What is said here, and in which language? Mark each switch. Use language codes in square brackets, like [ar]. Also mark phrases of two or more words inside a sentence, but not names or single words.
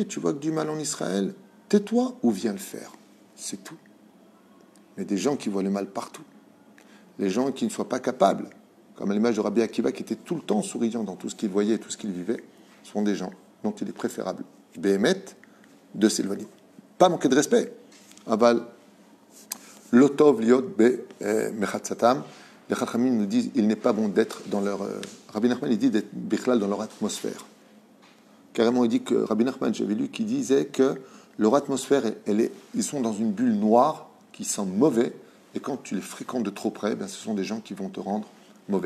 [fr] Tu vois que du mal en Israël, tais-toi ou viens le faire. C'est tout. Mais des gens qui voient le mal partout. Les gens qui ne soient pas capables, comme à l'image de Rabbi Akiva, qui était tout le temps souriant dans tout ce qu'il voyait et tout ce qu'il vivait, sont des gens dont il est préférable, Béhémet, de s'éloigner. Pas manquer de respect. [he] אבל לא טוב להיות במחיצתם. [fr] Les Chachamim nous disent il n'est pas bon d'être dans leur... Rabbi Nachman, il dit d'être bichlal dans leur atmosphère. Carrément, il dit que Rabbi Nachman, j'avais lu, qui disait que leur atmosphère, ils sont dans une bulle noire qui sent mauvais, et quand tu les fréquentes de trop près, ce sont des gens qui vont te rendre mauvais.